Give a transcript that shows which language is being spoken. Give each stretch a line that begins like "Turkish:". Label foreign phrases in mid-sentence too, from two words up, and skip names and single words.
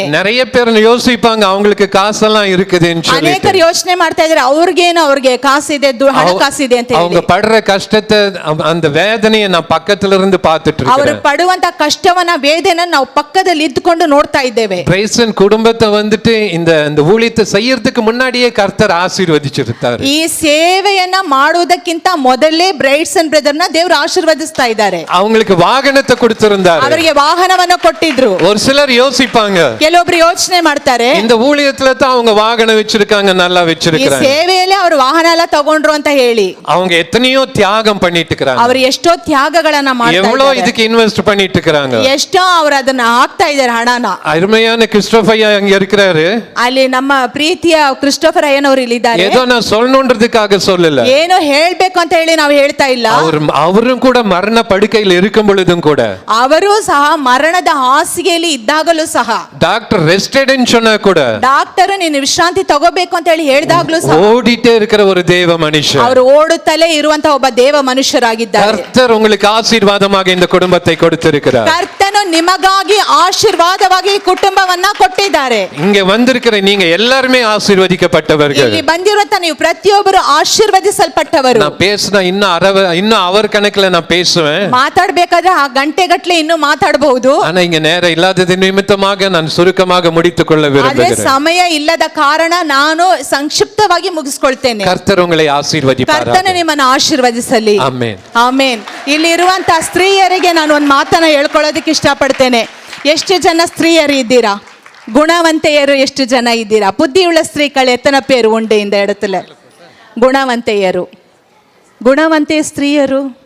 Tamil: நிறைய பேர் யோசிப்பாங்க அவங்களுக்கு காசெல்லாம் இருக்குதுன்னு சொல்லி.
Kannada: ಅನೇಕರು ಯೋಚನೆ ಮಾಡ್ತಾ ಇದ್ದಾರೆ, ಅವ್ರಿಗೆ ಕಾಸಿದೆ, ಹಣ ಕಾಸಿದೆ ಅಂತ ಹೇಳಿ.
Tamil: அவங்க படுற கஷ்டத்தை, அந்த வேதனையை நான் பக்கத்துல இருந்து பார்த்துட்டு
Kannada: ಅವರು
Tamil: இருக்கேன்.
Kannada: ಪಡುವಂತ ಕಷ್ಟವನ್ನ ವೇದನೆ ನಾವು ಪಕ್ಕದಲ್ಲಿ ಇದ್ದುಕೊಂಡು ನೋಡ್ತಾ ಇದ್ದೇವೆ.
Tamil: பிரைசன் குடும்பத்தை வந்துட்டு இந்த ஊழியத்தை செய்யறதுக்கு முன்னாடியே கர்த்தர் ஆசீர்வதிச்சிருந்தாரு.
Kannada: ಈ ಸೇವೆಯನ್ನ ಮಾಡುವುದಕ್ಕಿಂತ ಮೊದಲೇ ಬ್ರೈಟ್ಸನ್ ಬ್ರದರ್ನ ದೇವರು ಆಶೀರ್ವದಿಸ್ತಾ ಇದ್ದಾರೆ.
Tamil: அவங்களுக்கு வாகனத்தை கொடுத்திருந்தாரு.
Kannada: ಅವರಿಗೆ ವಾಹನವನ್ನ ಕೊಟ್ಟಿದ್ರು.
Tamil: ஒரு சிலர் யோசிப்பாங்க,
Kannada: ಕೆಲವೊಬ್ರು ಯೋಚನೆ ಮಾಡ್ತಾರೆ,
Tamil: இந்த ஊழியத்துல தான் அவங்க வாகனம் வச்சிருக்காங்க, நல்லா வச்சிருக்காங்க,
Kannada: ಸೇವೆಯಲ್ಲಿ ಅವರು ವಾಹನ ಎಲ್ಲ ತಗೊಂಡ್ರು ಅಂತ ಹೇಳಿ.
Tamil: அவங்க எத்தனையோ தியாகம் பண்ணிட்டு இருக்காங்க.
Kannada: ಅವರು ಎಷ್ಟೋ ಎಷ್ಟೋ ತ್ಯಾಗಗಳನ್ನ ಮಾಡ್ತಾ
Tamil: எவ்வளோ
Kannada: ಇದ್ದಾರೆ.
Tamil: இதுக்கு இன்வெஸ்ட் பண்ணிட்டு இருக்கிறாங்க.
Kannada: ಎಷ್ಟೋ ಅವ್ರು ಅದನ್ನ ಹಾಕ್ತಾ ಇದ್ದಾರೆ ಹಣನ.
Tamil: அருமையான கிறிஸ்டோபையா அங்க இருக்கிறாரு.
Kannada: ಅಲ್ಲಿ ನಮ್ಮ ಪ್ರೀತಿಯ ಕ್ರಿಸ್ಟೋಫರ್ ಅಯ್ಯನವರು ಇಲ್ಲಿದ್ದಾರೆ.
Tamil: ஏதோ நான் சொல்லணுன்றதுக்காக சொல்லல,
Kannada: ಏನೋ ಹೇಳ್ಬೇಕು ಅಂತ ಹೇಳಿ ನಾವು ಹೇಳ್ತಾ ಇಲ್ಲ.
Tamil: அவரும் கூட மரண படுக்கையில் இருக்கும் பொழுதும் கூட,
Kannada: ಅವರು ಸಹ ಮರಣದ ಹಾಸಿಗೆಯಲ್ಲಿ ಇದ್ದಾಗಲೂ ಸಹ,
Tamil: டாக்டர் ரெஸ்டெட்னு சொன்னா கூட,
Kannada: ಡಾಕ್ಟರ್ ನೀನು ವಿಶ್ರಾಂತಿ ತಗೋಬೇಕು ಅಂತ ಹೇಳಿ ಹೇಳಿದಾಗ್ಲೂ ಸಹ
Tamil: ஓடிட்டே இருக்கிற ஒரு தேவ மனுஷன்.
Kannada: ಅವರು ಓಡುತ್ತಲೇ ಇರುವಂತ ಒಬ್ಬ ದೇವ ಮನುಷ್ಯರಾಗಿದ್ದಾರೆ.
Tamil: கர்த்தர் உங்களுக்கு ஆசீர்வாதமாக இந்த குடும்பத்தை கொடுத்திருக்கிறார்.
Kannada: ಕರ್ತನು ನಿಮಗಾಗಿ ಆಶೀರ್ವಾದವಾಗಿ ಈ ಕುಟುಂಬವನ್ನ ಕೊಟ್ಟಿದ್ದಾರೆ.
Tamil: இங்க வந்திருக்கிற நீங்க எல்லாருமே ஆசீர்வதிக்கப்பட்டவர்கள்.
Kannada: ಇಲ್ಲಿ ಬಂದಿರುವಂತ ನೀವು ಪ್ರತಿಯೊಬ್ಬರು ಆಶೀರ್ವದಿಸಲ್ಪಟ್ಟವರು.
Tamil: நான் பேசினா இன்னும் அவர் கணக்குல நான் பேசுவேன்.
Kannada: ಮಾತಾಡ್ಬೇಕಾದ್ರೆ ಆ ಗಂಟೆಗಟ್ಲೆ ಇನ್ನೂ ಮಾತಾಡಬಹುದು.
Tamil: ஆனா இங்க நேரம் இல்லாதது நிமித்தமாக நான் சுருக்கமாக முடித்துக் கொள்ள
Kannada: ಆದ್ರೆ
Tamil: விரும்புகிறேன்.
Kannada: ಸಮಯ ಇಲ್ಲದ ಕಾರಣ ನಾನು ಸಂಕ್ಷಿಪ್ತವಾಗಿ ಮುಗಿಸ್ಕೊಳ್ತೇನೆ.
Tamil: கர்த்தர் உங்களை ஆசீர்வதிப்பாராக.
Kannada: ಕರ್ತನು ನಿಮ್ಮನ್ನು ಆಶೀರ್ವದಿಸಲಿ. ಆಮೆನ್. ಆಮೇನ್. ಇಲ್ಲಿ ಇರುವಂತ ಸ್ತ್ರೀಯರಿಗೆ ನಾನು ಒಂದು ಮಾತನ್ನ ಹೇಳ್ಕೊಳ್ಳೋದಕ್ಕೆ ಇಷ್ಟಪಡ್ತೇನೆ. ಎಷ್ಟು ಜನ ಸ್ತ್ರೀಯರು ಇದ್ದೀರಾ? ಗುಣವಂತೆಯರು ಎಷ್ಟು ಜನ ಇದ್ದೀರಾ?
Tamil: புத்தியுள்ள ஸ்திரீகள் எத்தன பேரு உண்டே இந்த இடத்துல.
Kannada: ಗುಣವಂತೆಯರು, ಗುಣವಂತೆ ಸ್ತ್ರೀಯರು.